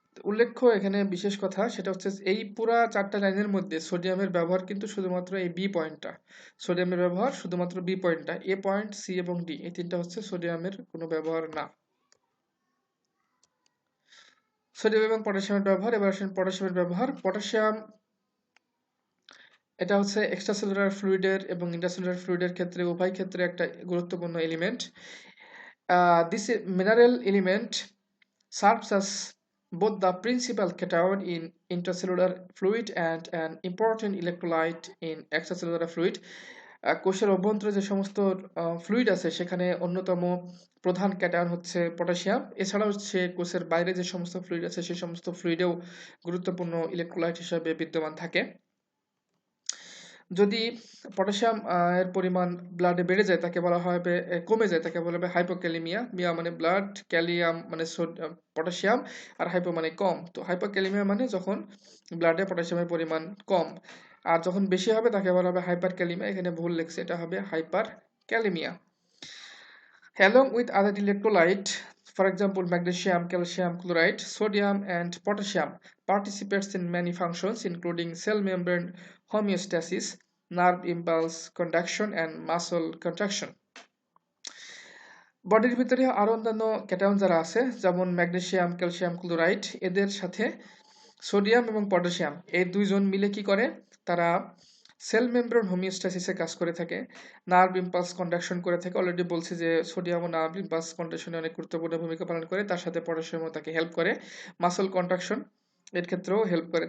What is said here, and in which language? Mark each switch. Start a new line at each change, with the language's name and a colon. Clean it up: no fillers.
Bangla: উল্লেখ্য এখানে বিশেষ কথা, সেটা হচ্ছে এই পুরা 4টা লাইনের মধ্যে সোডিয়ামের ব্যবহার কিন্তু শুধুমাত্র এই বি পয়েন্টটা, সোডিয়ামের ব্যবহার শুধুমাত্র বি পয়েন্টটা, এ পয়েন্ট, সি এবং ডি, এই তিনটা হচ্ছে সোডিয়ামের কোনো ব্যবহার না। সোডিয়াম এবং পটাশিয়ামের ব্যবহার। এবার আসেন পটাশিয়ামের ব্যবহার। পটাশিয়াম এটা হচ্ছে এক্সট্রাসেলুলার ফ্লুইডের এবং ইন্ট্রাসেলুলার ফ্লুইডের ক্ষেত্রে, উভয় ক্ষেত্রে একটা গুরুত্বপূর্ণ element.
English: This mineral element serves as both the principal cation in intracellular fluid and an important electrolyte in extracellular fluid.
Bangla: কোষের অভ্যন্তরে যে সমস্ত ফ্লুইড আছে, সেখানে অন্যতম প্রধান ক্যাটায়ন হচ্ছে পটাশিয়াম। এছাড়াও হচ্ছে কোষের বাইরে যে সমস্ত ফ্লুইড আছে, সেই সমস্ত ফ্লুইডেও গুরুত্বপূর্ণ ইলেকট্রোলাইট হিসেবে বিদ্যমান থাকে। যদি পটাশিয়াম এর পরিমাণ ব্লাডে বেড়ে যায়, তাকে বলা হবে, কমে যায়, তাকে বলা হবে হাইপোক্যালিমিয়া। মিয়া মানে ব্লাড, ক্যালিয়াম মানে পটাশিয়াম, আর হাইপো মানে কম। তো হাইপোক্যালিমিয়া মানে যখন ব্লাডে পটাশিয়ামের পরিমাণ কম, আর যখন বেশি হবে তাকে বলা হবে হাইপার ক্যালিমিয়া। এখানে ভুল লেখছে, এটা হবে hyper kalaemia.
English: Along with other electrolyte, for example magnesium, calcium chloride, sodium and potassium participates in many functions including cell membrane homeostasis, nerve impulse conduction and muscle contraction.
Bangla: বডির ভিতরে আরো অন্যান্য ক্যাটায়ন যারা আছে, যেমন ম্যাগনেসিয়াম, ক্যালসিয়াম ক্লোরাইড, এদের সাথে sodium এবং পটাশিয়াম এই দুইজন মিলে কি করে, তারা সেল মেমব্রেন হোমিওস্ট্যাসিসে কাজ করে থাকে, নার্ভ ইম্পালস কন্ডাকশন করে থাকে। অলরেডি বলছি যে সোডিয়াম ও নার্ভ ইম্পালস কন্ডাকশনে অনেক গুরুত্বপূর্ণ ভূমিকা পালন করে, তার সাথে পটাশিয়ামও তাকে হেল্প করে, মাসল কন্ট্রাকশন এর ক্ষেত্রেও হেল্প করে।